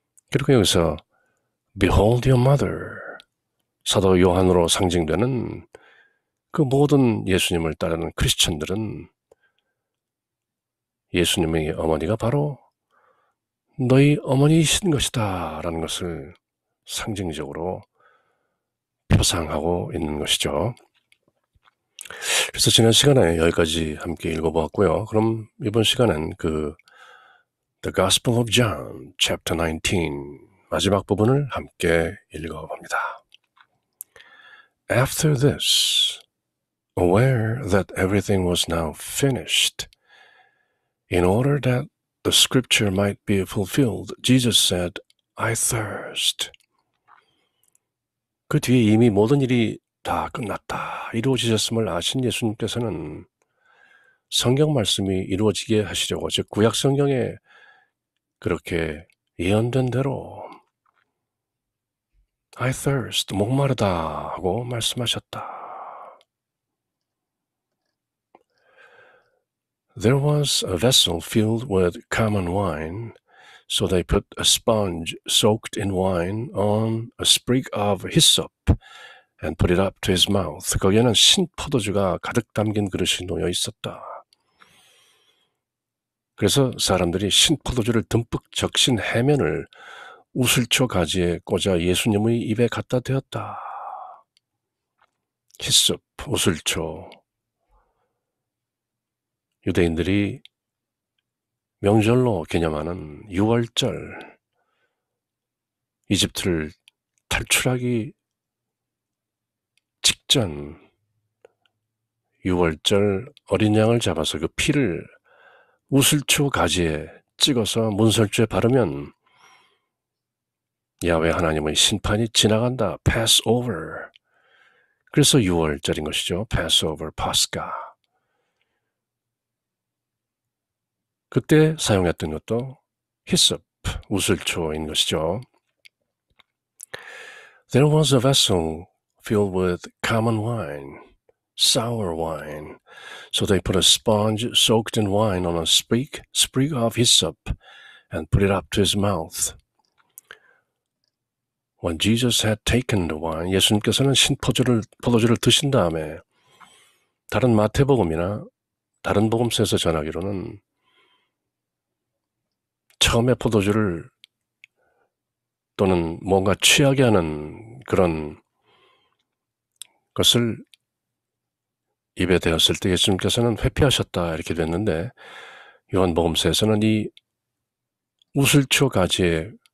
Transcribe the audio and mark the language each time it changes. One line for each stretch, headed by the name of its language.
Korean: 그리고 여기서
English: Behold your mother,
Korean: 사도 요한으로 상징되는 그 모든 예수님을 따르는 크리스천들은 예수님의 어머니가 바로 너희 어머니이신 것이다 라는 것을 상징적으로 표상하고 있는 것이죠. 그래서 지난 시간에 여기까지 함께 읽어보았고요. 그럼 이번 시간은 The Gospel of John, chapter 19, 마지막 부분을 함께 읽어봅니다.
English: After this, aware that everything was now finished, in order that the scripture might be fulfilled, Jesus said, I thirst.
Korean: 그 뒤에 이미 모든 일이 다 끝났다, 이루어지셨음을 아신 예수님께서는 성경 말씀이 이루어지게 하시려고, 즉 구약 성경에 그렇게 예언된 대로
English: I thirst,
Korean: 목마르다 하고 말씀하셨다.
English: There was a vessel filled with common wine, so they put a sponge soaked in wine on a sprig of hyssop and put it up to his mouth.
Korean: 거기에는 신포도주가 가득 담긴 그릇이 놓여 있었다. 그래서 사람들이 신포도주를 듬뿍 적신 해면을 우슬초 가지에 꽂아 예수님의 입에 갖다 대었다. 히썹, 우슬초. 유대인들이 명절로 개념하는 6월절, 이집트를 탈출하기 직전 6월절 어린 양을 잡아서 그 피를 우슬초 가지에 찍어서 문설주에 바르면 야훼 하나님의 심판이 지나간다.
English: pass over.
Korean: 그래서 6월절인 것이죠.
English: pass over, 파스카.
Korean: 그때 사용했던 것도 히썹, 우슬초인 것이죠.
English: There was a vessel filled with common wine, sour wine. So they put a sponge soaked in wine on a sprig of hyssop and put it up to his mouth. When Jesus had taken the wine,
Korean: 예수님께서는 포도주를 드신 다음에 다른 마태복음이나 다른 복음서에서 전하기로는 처음에 포도주를 또는 뭔가 취하게 하는 그런 것을 입에 대었을 때 예수님께서는 회피하셨다 이렇게 됐는데, 요한복음서에서는 이 우슬초 가지에